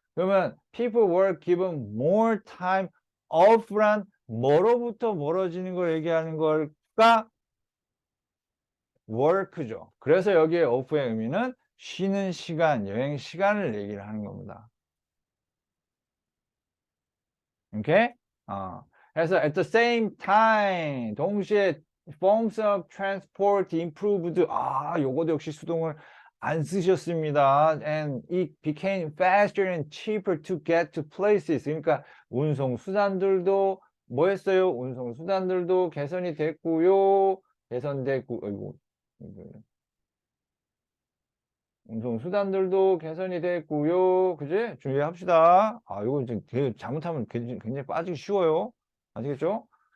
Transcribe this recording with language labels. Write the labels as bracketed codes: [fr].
[ko] 그러면 [en] people were given more time off [ko] 란 뭐로부터 멀어지는 걸 얘기하는 걸까? work죠. 그래서 여기에 off의 의미는 쉬는 시간, 여행 시간을 얘기를 하는 겁니다. 오케이? 그래서 [en] at the same time [ko] 동시에 [en] forms of transport improved. [ko] 요것도 역시 수동을 안 쓰셨습니다. [en] And it became faster and cheaper to get to places. [ko] 그러니까 운송 수단들도 뭐 했어요? 운송 수단들도 개선이 됐고요. 개선됐고, 아이고, 운송 수단들도 개선이 됐고요. 그지? 주의합시다. 이거 이제 되게 잘못하면 굉장히 빠지기 쉬워요. 아시겠죠?